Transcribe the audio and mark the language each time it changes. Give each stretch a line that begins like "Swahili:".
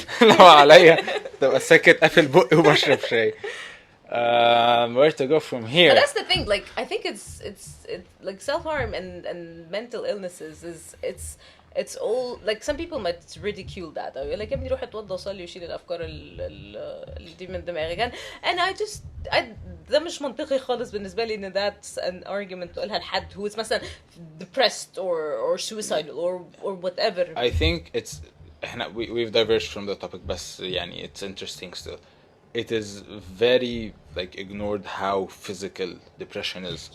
Arabic: لو عليا تبقى ساكت قافل بقي وبشرب شاي.
English: Where to go from here? But that's the thing. Like I think it's like self-harm and mental illnesses it's all like some people might ridicule that. Or like
Arabic: ابني روح اتوضى وصلي وشيل الافكار اللي دي من دماغك.
English: And I
Arabic: ده مش منطقي خالص بالنسبة لي إن
English: that's an argument
Arabic: تقولها لحد
English: who is مثلا depressed or suicidal or whatever. I think it's we've diverged from the topic
Arabic: بس يعني
English: it's interesting still. It is very like ignored how physical depression is.